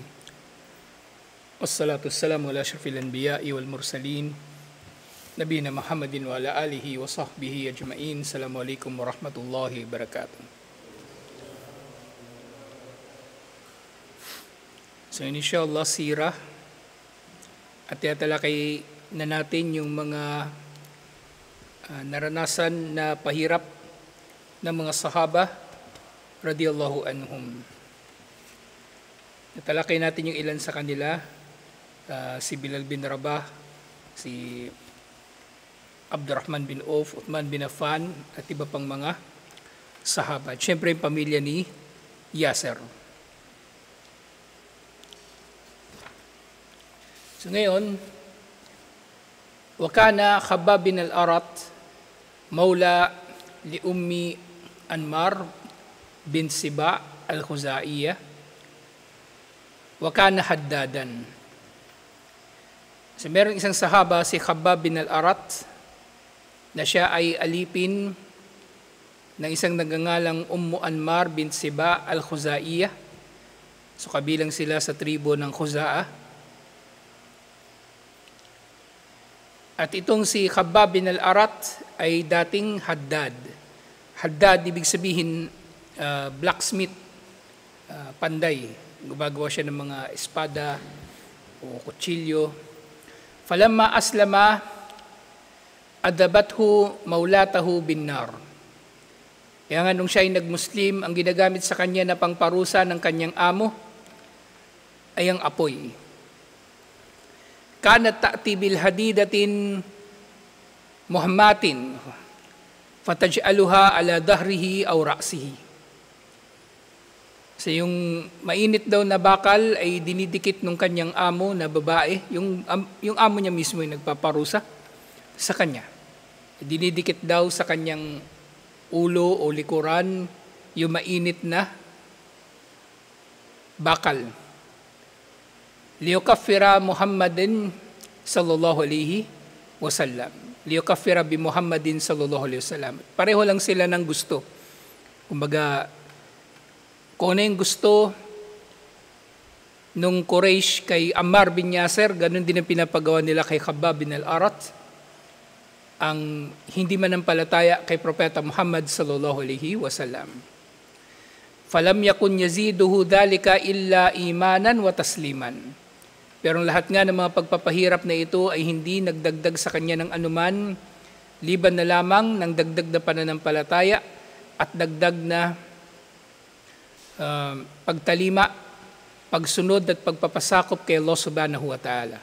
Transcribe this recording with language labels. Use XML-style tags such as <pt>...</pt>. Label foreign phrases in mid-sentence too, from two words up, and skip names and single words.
<ar>والصلاة والسلام على أشرف الأنبياء والمرسلين. نبينا محمد وعلى آله وصحبه أجمعين. السلام عليكم ورحمة الله وبركاته.</ar> <tl>So inshallah sirah at tatalakay na natin yung mga naranasan na pahirap ng mga sahaba</tl> <ar>رضي الله عنهم.</ar> <tl>Natalakay natin yung ilan sa kanila, si Bilal bin Rabah, si Abdurrahman bin Auf, Uthman bin Affan, at iba pang mga sahaba. Siyempre yung pamilya ni Yasser. So ngayon,</tl> <ar>وكان خباب بن الأرت، مولى لأم أنمار بن سباع الخزاعية وكان حدادا.</ar> <tl>So meron isang sahaba si Khabbab bin al-Arat na siya ay alipin ng isang nagngangalang Ummu Anmar bin Siba al-Khuzaiyyah. So kabilang sila sa tribo ng Khuza'ah. At itong si Khabbab bin al-Arat ay dating haddad. Haddad, ibig sabihin blacksmith, panday. Gumagawa siya ng mga espada o kutsilyo.</tl> <ar>فلما أسلم، عذبته مولاته بالنار.</ar> <tl>Kaya nga nung siya ay nag-Muslim, ang ginagamit sa kanya na pangparusa ng kanyang amo ay ang apoy.</tl> <ar>كانت تأتي بالحديدة المحماة فتجعلها على ظهره أو رأسه.</ar> <tl>So yung mainit daw na bakal ay dinidikit ng kanyang amo na babae, yung amo niya mismo ay nagpaparusa sa kanya. Dinidikit daw sa kanyang ulo o likuran yung mainit na bakal.</tl> <ar>ليكفر محمد صلى الله عليه وسلم. ليكفر بمحمد صلى الله عليه وسلم.</ar> <tl>Pareho lang sila ng gusto. Kumbaga, kung ano yung gusto nung Quraysh kay Ammar bin Yasser, ganun din ang pinapagawa nila kay Khabbab bin al-Arat. Ang hindi manampalataya kay Propeta Muhammad</tl> <ar>صلى الله عليه وسلم. فلم يكن يزيده ذلك إلا إيمانا وتسليما.</ar> <tl>Pero lahat nga ng mga pagpapahirap na ito ay hindi nagdagdag sa kanya ng anuman, liban na lamang ng dagdag na pananampalataya at dagdag na pagtalima, pagsunod at pagpapasakop kay Allah</tl> <ar>سبحانه وتعالى.</ar>